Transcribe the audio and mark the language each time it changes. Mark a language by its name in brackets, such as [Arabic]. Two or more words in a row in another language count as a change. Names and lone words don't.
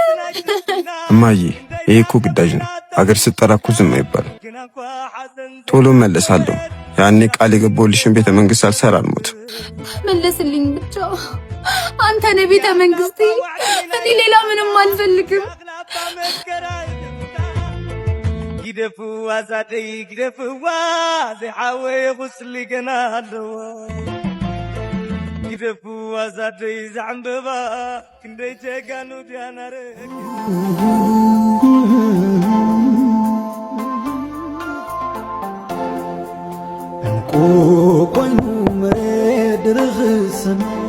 [Amharic] እማዬ ይሄ እኮ ግዳጅ ነው። ሀገር ስትጠራ እኮ ዝም አይባልም። ቶሎ መለሳለሁ። ያኔ ቃል የገባሁልሽን ቤተ መንግስት ሳልሰራ አልሞትም። መለስልኝ ብቻ አንተ ነህ ቤተ መንግስቴ። እኔ ሌላ ምንም አልፈልግም። [Tigrinya] ግደፍዋ ዛደይ ግደፍዋ ዘይሓወየ ኹስሊ ገና ኣለዋ ግደፍዋ ዛደይ ዘዓንበባ ክንደይ ጀጋኑ ዲያናረ እንቁ ኮይኑ መሬት ድርኽሰማ